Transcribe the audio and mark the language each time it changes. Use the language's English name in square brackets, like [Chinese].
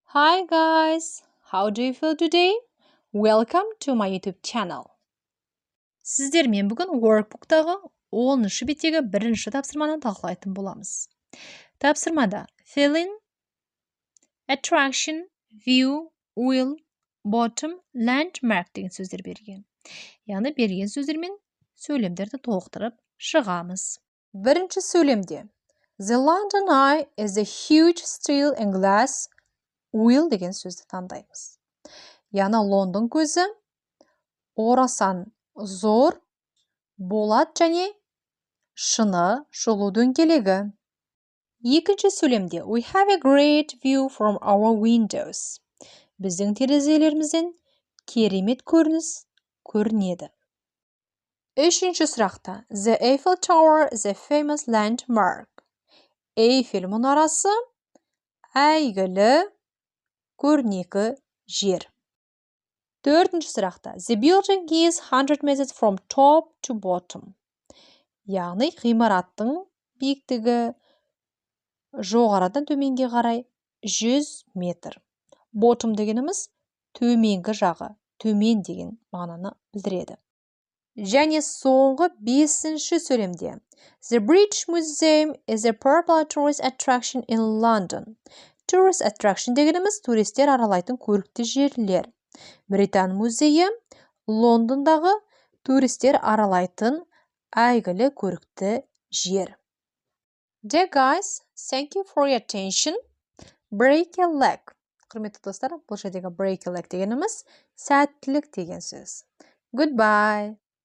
[English] Hi guys, how do you feel today? Welcome to my YouTube channel. [Kazakh] Сіздермен бүгін workbook'тағы 10-шы беттегі бірінші тапсырманы талқылайтын боламыз. Тапсырмада filling, attraction, view, will, bottom, landmark деген сөздер берген. Яғни берген сөздермен сөйлемдерді толықтырып шығамыз. Бірінші сөйлемде [English] The London Eye is a huge steel and glass will [Kazakh] деген сөзді таңдаймыз. Яғни Лондон көзі орасан зор болат және шыны шолу дөңгелегі. Екінші сөйлемде [English] We have a great view from our windows. [Kazakh] Біздің терезелерімізден керемет көрініс көрінеді. Үшінші сұрақта [English] The Eiffel Tower is a famous landmark. [Kazakh] Эйфель мұнарасы әйгілі көрнекі жер. Төртінші сұрақта [English] The building is 100 meters from top to bottom. [Kazakh] Яғни ғимараттың биіктігі жоғарыдан төменге қарай 100 метр. Bottom дегеніміз төменгі жағы, төмен деген мағынаны білдіреді. Және соңғы 5-ші сөйлемде [English] The British Museum is a popular tourist attraction in London. [Kazakh] Tourist attraction дегеніміз туристер аралайтын көрікті жерлер. Британ музейі Лондондағы туристер аралайтын әйгілі көрікті жер. [English] Dear guys, thank you for your attention. Break a leg. [Kazakh] Құрметті достар, бұл жердегі [English] break a leg [Kazakh] дегеніміз сәттілік деген сөз. [English] Goodbye.